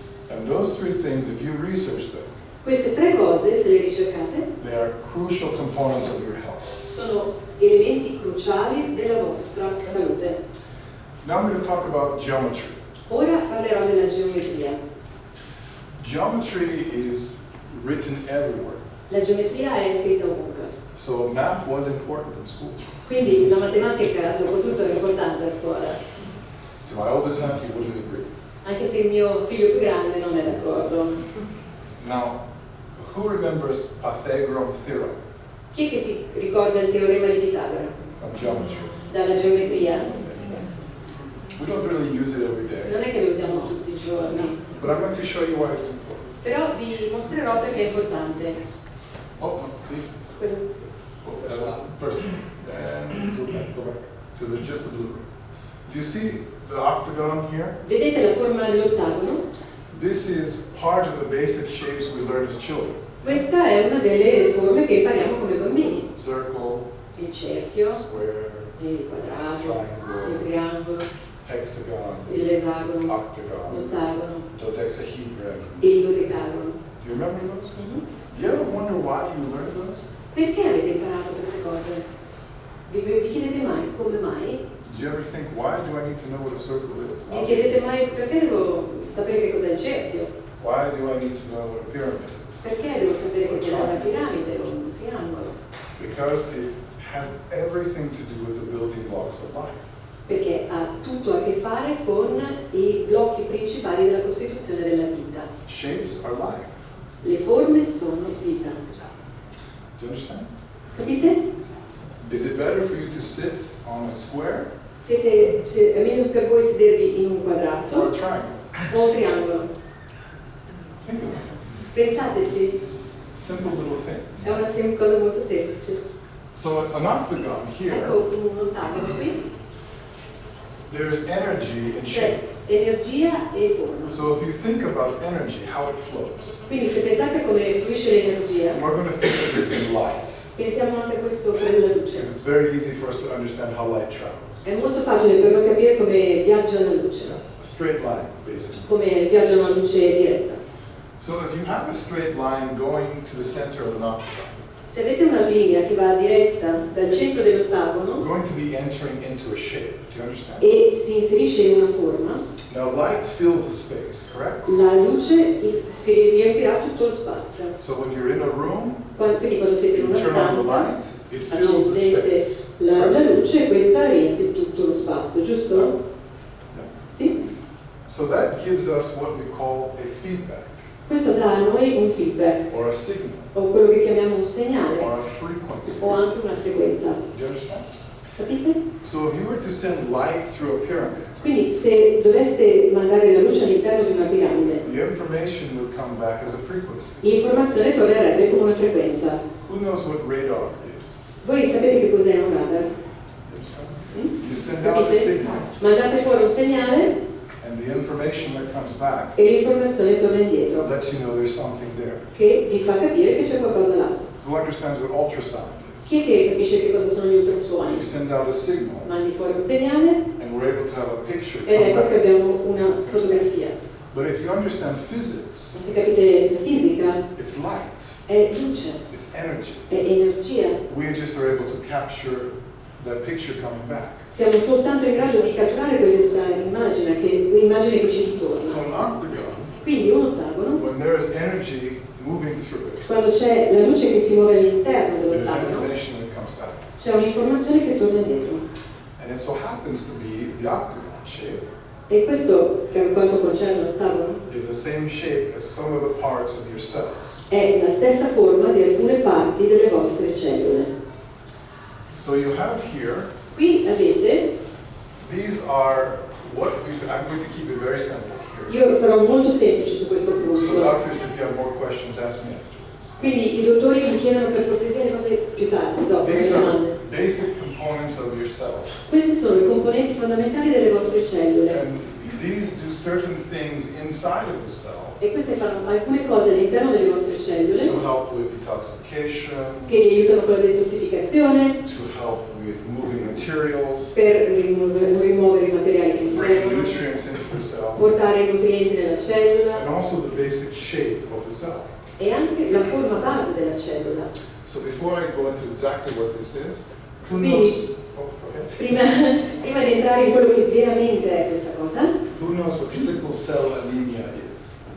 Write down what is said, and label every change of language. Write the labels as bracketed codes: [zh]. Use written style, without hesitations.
[en] And those three things, if you research them, [it] Queste tre cose, se le ricercate, [en] they are crucial components of your health. [it] sono elementi cruciali della vostra salute. [en] Now I'm going to talk about geometry. [it] Ora parlerò della geometria. [en] Geometry is written everywhere. [it] La geometria è scritta ovunque. [en] So math was important in school. [it] Quindi la matematica, dopo tutto, è importante a scuola. [en] To my oldest son, he wouldn't agree. [it] Anche se il mio figlio più grande non è d'accordo. [en] Now, who remembers Pythagorean theorem [it] Chi è che si ricorda il teorema di Pitagora? [en] from geometry? [it] Dalla geometria? [en] We don't really use it every day, [it] Non è che lo usiamo tutti i giorni. [en] but I'm going to show you why it's important. [it] Però vi mostrerò perché è importante. [en] Oh, no, leave. [it] Quello- [en] First, and go back to just the Blu Room. Do you see the octagon here? [it] Vedete la forma dell'ottagono? [en] This is part of the basic shapes we learn as children. [it] Questa è una delle forme che impariamo come bambini. [en] Circle, [it] Il cerchio, [en] square, [it] il quadrato, il [en] triangle, [it] triangolo, [en] hexagon, [it] l'esagono, [en] octagon, [it] l'ottagono, [en] dodecahedron. [it] il dodecagono. [en] Do you remember those? Mhm. Do you ever wonder why you learned those? [it] Perché avete imparato queste cose? Vi chiedete mai come mai? [en] Did you ever think, why do I need to know what a circle is? [it] Vi chiedete mai perché devo sapere che cos'è il cerchio? [en] Why do I need to know what a pyramid is? [it] Perché devo sapere che cos'è una piramide o un triangolo? [en] Because it has everything to do with the building blocks of life. [it] Perché ha tutto a che fare con i blocchi principali della costituzione della vita. [en] Shapes are life. [it] Le forme sono vita. [en] Do you understand? [it] Capite? [en] Is it better for you to sit on a square [it] È meglio per voi sedervi in un [en] or a [it] quadrato [en] triangle? [it] o un triangolo? [en] Think about it. [it] Pensateci, [en] Simple little things. [it] è una cosa molto semplice. [en] So an octagon here, [it] Ecco un ottavo qui, [en] there's energy in [it] c'è [en] shape. [it] energia e forma. [en] So if you think about energy, how it flows, [it] Quindi se pensate come fluisce l'energia, [en] we're going to think of this in light. [it] pensiamo anche a questo per la luce. [en] Because it's very easy for us to understand how light travels. [it] È molto facile per noi capire come viaggia la luce, [en] A straight line, basically. [it] come viaggia una luce diretta. [en] So if you have a straight line going to the center of an octagon, [it] Se avete una linea che va diretta dal centro dell'ottagono [en] going to be entering into a shape. Do you understand? [it] e si inserisce in una forma, [en] Now light fills the space, correct? [it] la luce si riempirà tutto lo spazio. [en] So when you're in a room, [it] Quindi quando siete in una [en] turn on the [it] stanza, [en] light, it fills the [it] accendete [en] space. [it] la luce e questa riempie tutto lo spazio, giusto? Sì? [en] So that gives us what we call a feedback, [it] Questo dà a noi un feedback, [en] or a signal, [it] o quello che chiamiamo un segnale, [en] or a frequency. [it] o anche una frequenza. [en] Do you understand? [it] Capite? [en] So if you were to send light through a pyramid, [it] Quindi se doveste mandare la luce all'interno di una piramide, [en] the information would come back as a frequency. [it] l'informazione tornerebbe come una frequenza. [en] Who knows what radar is? [it] Voi sapete che cos'è un radar? [en] You understand? Mm? You send out a [it] Capite? [en] signal, [it] Mandate fuori un segnale [en] and the information that comes back [it] e l'informazione torna indietro, [en] lets you know there's something there. [it] che vi fa capire che c'è qualcosa là. [en] Who understands what ultrasound [it] Chi [en] is? [it] è che capisce che cosa sono gli ultrasuoni? [en] You send out a signal, [it] Mandi fuori un segnale [en] and we're able to have a picture [it] ed come ecco che [en] back. [it] abbiamo una fotografia. [en] But if you understand physics, [it] Se capite la fisica, [en] it's light, [it] è luce, [en] it's energy. [it] è energia. [en] We just are able to capture that picture coming back. [it] Siamo soltanto in grado di catturare questa immagine che ci ritorna. [en] So an octagon, [it] Quindi un ottagono, [en] when there is energy moving through it, [it] quando c'è la luce che si muove all'interno [en] there's [it] dell'ottagono, [en] information that comes back. [it] c'è un'informazione che torna indietro. [en] And it so happens to be the octagon shape [it] E questo, per quanto concerne l'ottagono, [en] is the same shape as some of the parts of your cells. [it] è la stessa forma di alcune parti delle vostre cellule. [en] So you have here, [it] Qui avete, [en] these are what we, I'm going to keep it very simple here. [it] io sarò molto semplice su questo [en] So [it] punto, [en] doctors, if you have more questions, ask me afterwards. [it] quindi i dottori mi chiedono per cortesia le cose più tardi, dopo le [en] These are [it] domande. [en] basic components of your cells. [it] Questi sono i componenti fondamentali delle vostre cellule [en] And these do certain things inside of the cell [it] e queste fanno alcune cose all'interno delle vostre cellule [en] to help with detoxification, [it] che vi aiutano con la detossificazione, [en] to help with moving materials, [it] per rimuovere i materiali che vi [en] bring [it] servono, [en] nutrients into the cell, [it] portare i nutrienti nella cellula [en] and also the basic shape of the cell. [it] e anche la forma base della cellula. [en] So before I go into exactly what this is, who [it] Quindi- [en] knows? Oh, go ahead. [it] Prima di entrare in quello che veramente è questa cosa, [en] Who knows what sickle cell anemia is?